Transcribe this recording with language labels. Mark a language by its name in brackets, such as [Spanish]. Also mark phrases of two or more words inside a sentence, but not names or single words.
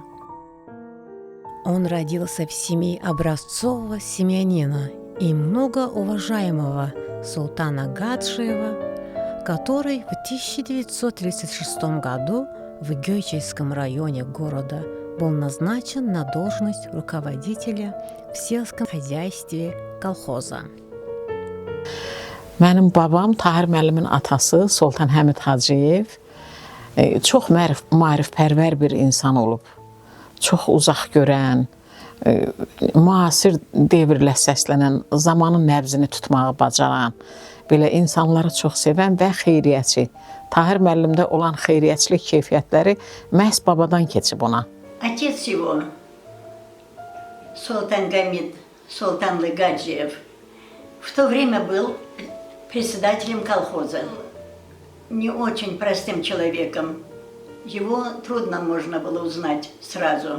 [Russian] Он родился в семье образцового семьянина и многоуважаемого султана Гаджиева, который в 1936 году в Гöyческом районе города был назначен на должность руководителя в сельском хозяйстве колхоза. [Azerbaijani] Mənim babam Tahir müəllimin atası Sultan Həmid Hacıyev çox maarifpərvər bir insan olub. Çox uzaq görən, müasir devirlə səslənən, zamanın nəbzini tutmağı bacaran, belə insanları çox sevən və xeyriyyəçi. Tahir müəllimdə olan xeyriyyəçilik keyfiyyətləri məhz babadan keçib ona. [Russian] Отец его, Султан Гамид Султанлы Гаджиев, в то время был председателем колхоза, не очень простым человеком. Его трудно можно было узнать сразу.